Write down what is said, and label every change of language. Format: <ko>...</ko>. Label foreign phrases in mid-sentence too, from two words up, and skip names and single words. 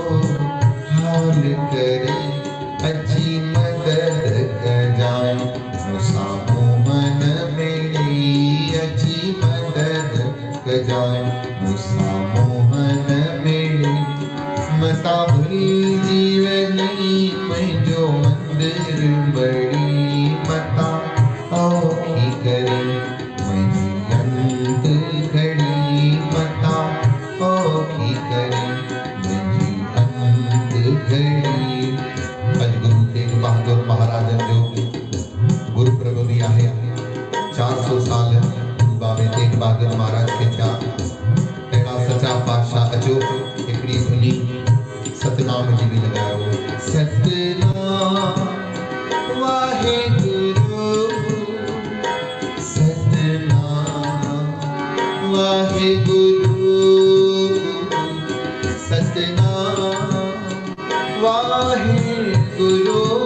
<sd>हाल करे, अची मदद कजाए मूंसां मोहन मिली, अची मदद कजाए मूंसां मोहन मिली, मता भुलिजी वञी मुंहिंजो मंदिर बड़ी, मता औखी करे मुंहिंजी अंत खड़ी, मता औखी करे मुंहिंजी अंत खड़ी। अॼु गुरु तेग बहादुर महाराजन जो गुरुपर्व बि आहे। 400 साल गुरु बाबे तेग बहादुर महाराज खे थिया। अहिड़ा सचा पातशाह अचो हिकिड़ी धुनी सतनाम जी बि लॻायो।</sd> <pa>सतनाम वाहेगुरु, सतनाम वाहेगुरु, सतनाम वाहेगुरु,</pa>